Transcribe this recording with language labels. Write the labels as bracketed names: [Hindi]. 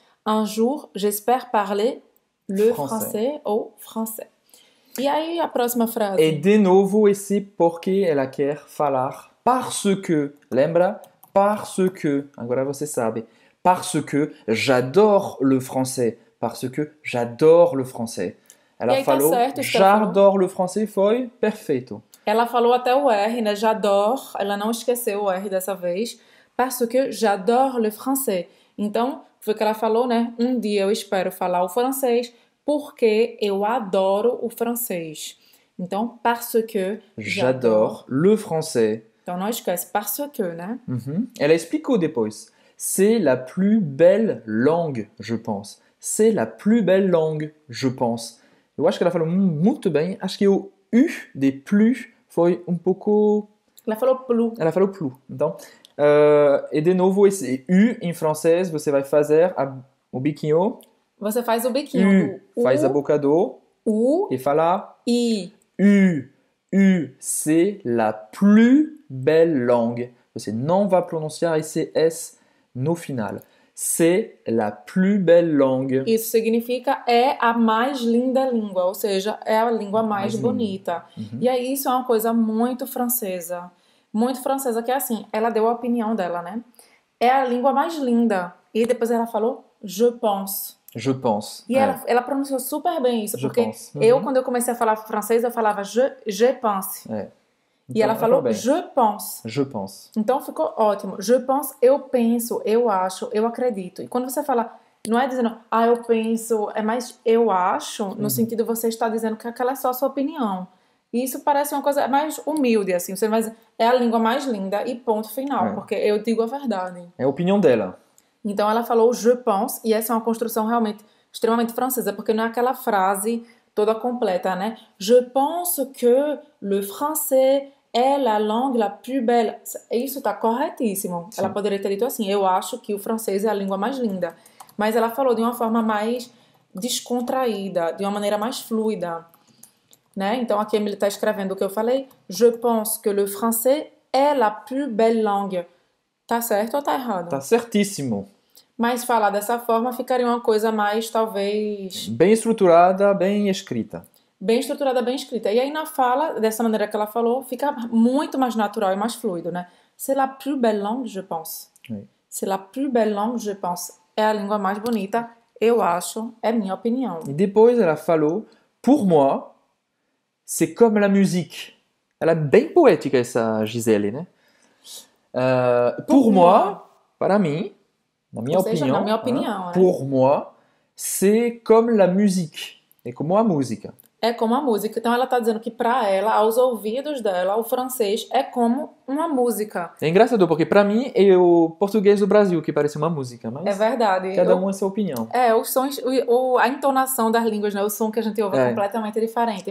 [French] Un jour, j'espère parler le français ou français. [Portuguese] E aí, a próxima frase? E de novo esse porque ela quer falar [French] parce que. [Portuguese] Lembra? [French] Parce que. [Portuguese] Agora você sabe. [French] Parce que j'adore le français. Parce que j'adore le français. [Portuguese] Ela E aí tá falou certo isso que ela falou. [French] j'adore le français, [Portuguese] foi perfeito. Ela falou até o R, né? [French] J'adore. [Portuguese] Ela não esqueceu o R dessa vez. [French] Parce que j'adore le français. [Portuguese] Então, foi o que ela falou, né? Um dia eu espero falar o francês porque eu adoro o francês. Então, [French] parce que J'adore le français. [Portuguese] Então, não esquece, [French] parce que, [Portuguese] né? Uhum. Ela explicou depois. [French] C'est la plus belle langue, je pense. C'est la plus belle langue, je pense. [Portuguese] Eu acho que ela falou muito bem. Acho que o U de plus foi um pouco... Ela falou plus. Ela falou plus. Então, e de novo, esse U em francês, você vai fazer o biquinho. Você faz o biquinho U, do faz a boca do U, e fala I. [French] U, c'est la plus belle langue. [Portuguese] Você não vai pronunciar esse S no final. [French] C'est la plus belle langue. [Portuguese] Isso significa é a mais linda língua, ou seja, é a língua mais bonita. E aí isso é uma coisa muito francesa. Muito francesa, que é assim, ela deu a opinião dela, né? É a língua mais linda. E depois ela falou, je pense. [French] Je pense. [Portuguese] E ela pronunciou super bem isso, [French] Je [Portuguese] porque [French] pense. [Portuguese] quando eu comecei a falar francês, eu falava [French] je pense. [Portuguese] É. E ela falou, bem. [French] je pense. Je pense. [Portuguese] Então ficou ótimo. [French] Je pense, [Portuguese] eu penso, eu acho, eu acredito. E quando você fala, não é dizendo, eu penso, é mais eu acho, no sentido você está dizendo que aquela é só a sua opinião. E isso parece uma coisa mais humilde, assim. Você vai dizer, é a língua mais linda e ponto final, porque eu digo a verdade. É a opinião dela. Então ela falou [French] je pense, [Portuguese] e essa é uma construção realmente extremamente francesa, porque não é aquela frase toda completa, né? [French] Je pense que le français [Portuguese] é [French] la langue la plus belle. [Portuguese] Isso tá corretíssimo. Sim. Ela poderia ter dito assim, eu acho que o francês é a língua mais linda. Mas ela falou de uma forma mais descontraída, de uma maneira mais fluida. Né? Então aqui a Emily está escrevendo o que eu falei. [French] Je pense que le français est la plus belle langue. [Portuguese] Tá certo ou tá errado? Tá certíssimo. Mas falar dessa forma ficaria uma coisa mais, talvez... Bem estruturada, bem escrita. Bem estruturada, bem escrita. E aí na fala, dessa maneira que ela falou, fica muito mais natural e mais fluido, né? [French] C'est la plus belle langue, je pense. Oui. C'est la plus belle langue, je pense. [Portuguese] É a língua mais bonita, eu acho, é minha opinião. E depois ela falou, [French] pour moi, c'est comme la musique. [Portuguese] Ela é bem poética, essa Gisele, né? [French] Pour moi, [Portuguese] para mim, na minha opinião, na minha opinião, [French] pour moi, c'est comme la musique. [Portuguese] É como a música. é como a música. Então ela tá dizendo que pra ela, aos ouvidos dela, o francês é como uma música. É engraçado, porque pra mim é o português do Brasil que parece uma música, mas É verdade. cada um a sua opinião. Os sons, a entonação das línguas, né? O som que a gente ouve é completamente diferente.